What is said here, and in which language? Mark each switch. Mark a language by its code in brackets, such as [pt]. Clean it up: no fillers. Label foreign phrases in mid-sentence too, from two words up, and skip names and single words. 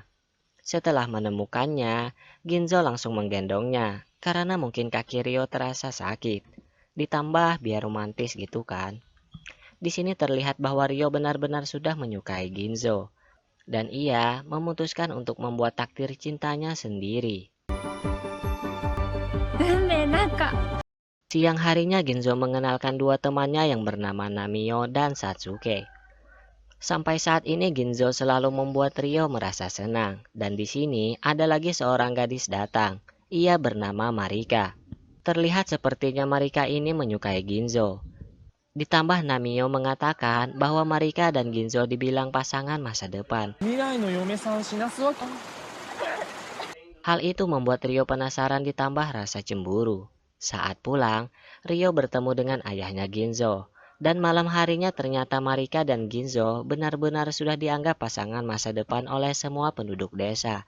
[id] Setelah menemukannya, Ginzo langsung menggendongnya, karena mungkin kaki Rio terasa sakit. Ditambah biar romantis gitu kan. Di sini terlihat bahwa Rio benar-benar sudah menyukai Ginzo. Dan ia memutuskan untuk membuat takdir cintanya sendiri. [ja] 運命なんか [id] Siang harinya Ginzo mengenalkan dua temannya yang bernama Namio dan Satsuke. Sampai saat ini Ginzo selalu membuat Rio merasa senang. Dan di sini ada lagi seorang gadis datang. Ia bernama Marika. Terlihat sepertinya Marika ini menyukai Ginzo. Ditambah Namio mengatakan bahwa Marika dan Ginzo dibilang pasangan masa depan. [ja] 未来の嫁さん死なすわけ。 [id] Hal itu membuat Rio penasaran ditambah rasa cemburu. Saat pulang, Rio bertemu dengan ayahnya Ginzo. Dan malam harinya ternyata Marika dan Ginzo benar-benar sudah dianggap pasangan masa depan oleh semua penduduk desa.